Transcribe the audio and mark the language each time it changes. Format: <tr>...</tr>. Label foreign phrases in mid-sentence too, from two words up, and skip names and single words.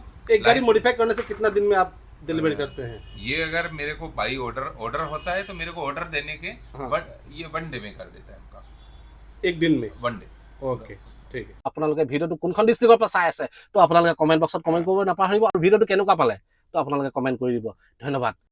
<hi>एक गाड़ी मॉडिफाई करने से कितना दिन में आप डिलीवरी करते हैं? ये अगर मेरे को बाई ऑर्डर होता है तो मेरे को ऑर्डर देने के हाँ। ये 1 डे में कर देता है आपका, एक दिन में 1 डे।</hi> <as>ओके ঠিক আছে। আপোনালোকে ভিডিঅ'টো কোনখন ডিষ্ট্ৰিক্টৰ পৰা চাই আছে তো আপোনালোকে</as> <en>comment boxত</en> <as>কমেণ্ট কৰিব নাপাহৰিব আৰু ভিডিঅ'টো কেনেকুৱা পালে তো আপোনালোকে কমেণ্ট কৰি দিব। ধন্যবাদ।</as>